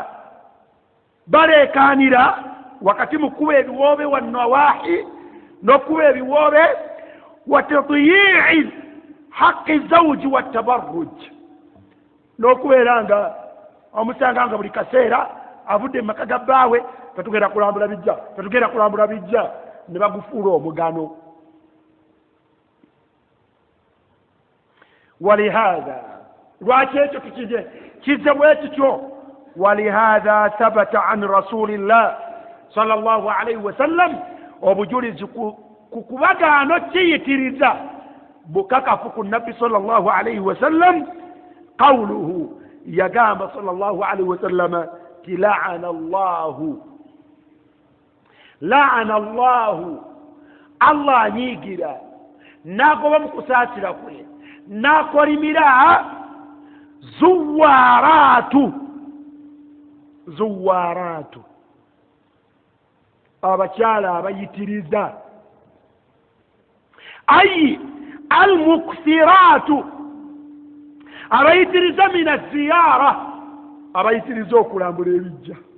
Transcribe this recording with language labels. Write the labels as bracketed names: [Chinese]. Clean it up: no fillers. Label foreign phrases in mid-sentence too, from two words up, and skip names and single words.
[Ganda] baleekaanira wakati mu kuba ebiwoobe wa nawahi n'okuba ebiwoobe [Arabic] وتضييع حق الزوج والتبرج [Ganda] n'okubeera nga omusanga nga buli kaseera avudde mu maka ga bbaawe tetugenda kulambula bijja ne bagufuula omugano ولهذا lwaki kize bwe kityo [Arabic] ولهذا ثبت عن رسول الله صلى الله عليه وسلم [Ganda] obujulizi ku kubagaano kiyitiriza bukakafu ku nabbi [Arabic] صلى الله عليه وسلم قوله [Ganda] yagamba [Arabic] صلى الله عليه وسلم لعن الله [Ganda] الله anyiigira n'agoba mu kusaasira kwe n'akolimira zuwaaraatu abakyala abayitiriza [Arabic] أي المكثرات [Ganda] abayitiriza [Arabic] من الزيارة [Ganda] abayitiriza okulambula ebijja